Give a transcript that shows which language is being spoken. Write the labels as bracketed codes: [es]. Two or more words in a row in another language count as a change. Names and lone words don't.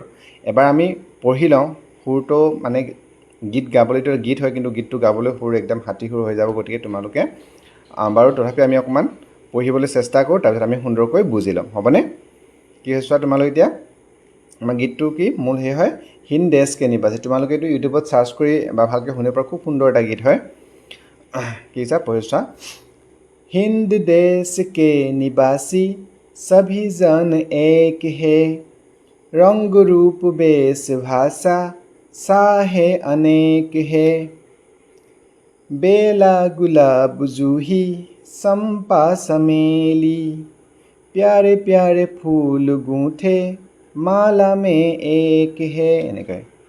[as] এবাৰ আমি পঢ়ি লওঁ, সুৰটো মানে গীত গাবলৈতো গীত হয়, কিন্তু গীতটো গাবলৈ সুৰ একদম হাতী সুৰ হৈ যাব, গতিকে তোমালোকে বাৰু তথাপি আমি অকণমান পঢ়িবলৈ চেষ্টা কৰোঁ, তাৰপিছত আমি সুন্দৰকৈ বুজি ল'ম, হ'বনে? কি হৈছে তোমালোকে এতিয়া, আমাৰ গীতটো কি মূল সেই হয়, হিন্দ দেশ কে নিবাসী। তোমালোকে এইটো ইউটিউবত চাৰ্চ কৰি বা ভালকৈ শুনিব পৰা খুব সুন্দৰ এটা গীত হয়। কি হিচাপ পঢ়িছা? [hi] हिंद देश के निवासी सभी जन एक है, रंग रूप वेश भाषा साहे अनेक है, बेला गुलाब जूही संपा समेली, प्यारे प्यारे फूल गूंथे माला में एक है, এনেকৈ